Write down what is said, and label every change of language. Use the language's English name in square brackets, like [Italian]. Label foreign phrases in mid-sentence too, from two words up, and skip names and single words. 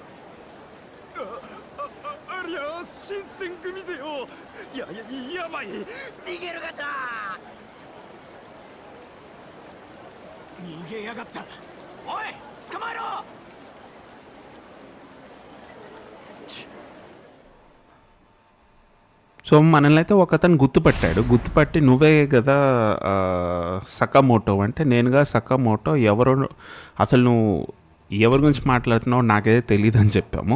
[Japanese] ありゃ新選組ぜよ。やばい、逃げるガチャ。逃げやがった。おい、捕まえろ。 [Telugu] సో మనల్ని అయితే ఒక అతను గుర్తుపట్టి నువ్వే కదా సకామోటో అంటే, నేనుగా సకామోటో, ఎవరు అసలు నువ్వు ఎవరి గురించి మాట్లాడుతున్నావు నాకైతే తెలియదు అని చెప్పాము.